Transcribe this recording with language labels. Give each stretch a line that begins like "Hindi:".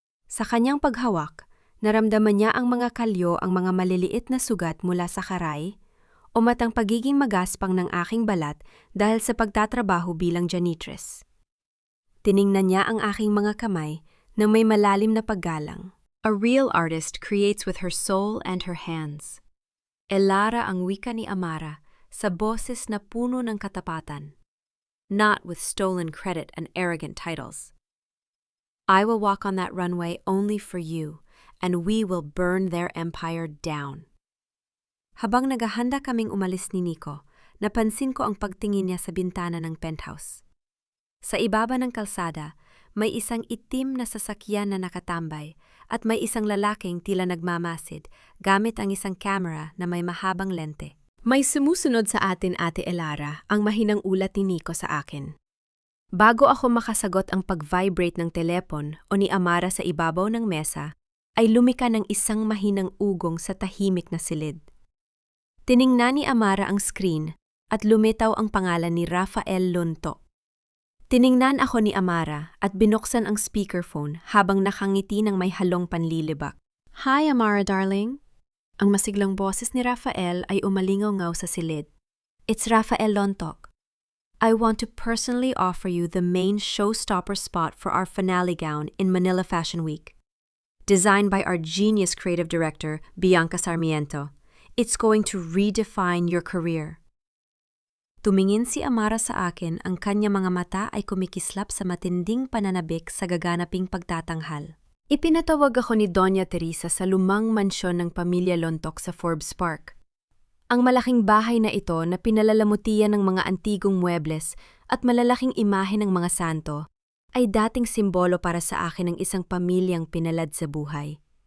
Filipino: Sa kanyang paghawak, naramdaman niya ang mga kalyo, ang mga maliliit na sugat mula sa karay, o matang pagiging magaspang ng aking balat dahil sa pagtatrabaho bilang janitress. Tiningnan niya ang aking mga kamay na may malalim na paggalang.
English: A real artist creates with her soul and her hands.
Filipino: Elara ang wika ni Amara sa boses na puno ng katapatan.
English: Not with stolen credit and arrogant titles. I will walk on that runway only for you, and we will burn their empire down.
Filipino: Habang naghahanda kaming umalis ni Nico, napansin ko ang pagtingin niya sa bintana ng penthouse. Sa ibaba ng kalsada, may isang itim na sasakyan na nakatambay at may isang lalaking tila nagmamasid gamit ang isang camera na may mahabang lente. May sumusunod sa atin, Ate Elara, ang mahinang ulat ni Nico sa akin. Bago ako makasagot ang pag-vibrate ng telepon o ni Amara sa ibabaw ng mesa, ay lumika ng isang mahinang ugong sa tahimik na silid. Tiningnan ni Amara ang screen at lumitaw ang pangalan ni Rafael Lonto. Tiningnan ako ni Amara at binuksan ang speakerphone habang nakangiti ng may halong panlilibak.
English: Hi, Amara darling.
Filipino: Ang masiglang boses ni Rafael ay umalingaw-ngaw sa silid.
English: It's Rafael Lontok. I want to personally offer you the main showstopper spot for our finale gown in Manila Fashion Week. Designed by our genius creative director, Bianca Sarmiento. It's going to redefine your career.
Filipino: Tumingin si Amara sa akin, ang kanya mga mata ay kumikislap sa matinding pananabik sa gaganaping pagtatanghal. Ipinatawag ako ni Doña Teresa sa lumang mansyon ng pamilya Lontok sa Forbes Park. Ang malaking bahay na ito na pinalalamutian ng mga antigong muebles at malalaking imahe ng mga santo ay dating simbolo para sa akin ng isang pamilyang pinalad sa buhay.